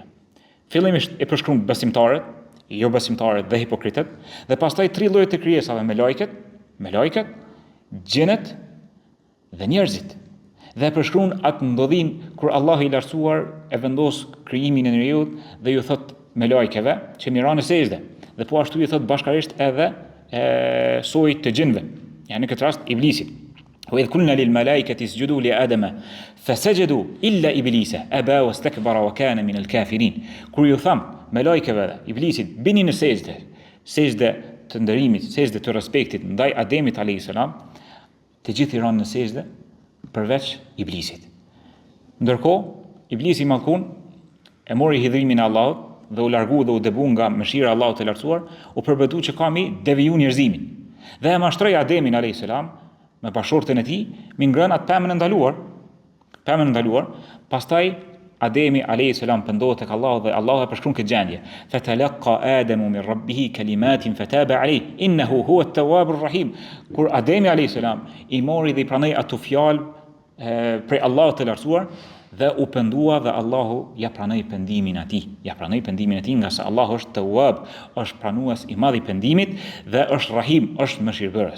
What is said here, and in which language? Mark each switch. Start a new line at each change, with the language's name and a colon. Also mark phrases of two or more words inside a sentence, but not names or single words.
Albanian: Fillimisht e përshkruan besimtarët, jo besimtarët dhe hipokritët, dhe pastaj 3 lloje të krijesave, me lajket, xhenët dhe njerëzit. Dhe përshkruan atë ndodhin kur Allahu i lartësuar e vendos krijimin e njerëzit dhe ju thot me lajkeve që mi ranë sejdë. Dhe po ashtu i thot bashkarisht edhe sojit të xhinëve. Ja në këtë rast iblisit.
Arabic: وإذ قلنا للملائكة اسجدوا لآدم فسجدوا إلا إبليس أبى واستكبر وكان من الكافرين.
Albanian: Kur ju tham me lajkeve iblisit bini në sejdë të nderimit, sejdë të respektit ndaj Ademit
Arabic: عليه السلام,
Albanian: të gjithë i ranë në sejdë përveç Iblisit. Ndërkohë Iblisi i mallkun e mori hidhrimin e Allahut dhe u largu dhe u debu nga mëshira e Allahut të lartësuar, u përbetu që ka mi deviju njerëzimin. Dhe e mashtroi Ademin
Arabic: عليه السلام
Albanian: me bashortën e tij, mi ngrën atë pemën e ndaluar, pastaj Ademi
Arabic: عليه السلام
Albanian: pendohet tek Allahu dhe Allahu e përshkruan këtë gjendje.
Arabic: فتلقى آدم من ربه كلمات فتاب عليه إنه هو التواب الرحيم.
Albanian: Kur Ademi
Arabic: عليه السلام
Albanian: i mori dhe i pranoi ato fjalë prej Allahut të lartësuar dhe u pendua dhe Allahu ja pranoi pendimin atij, nga se Allahu është Tawwab, është pranues i madh i pendimit dhe është Rahim, është mëshirbërës.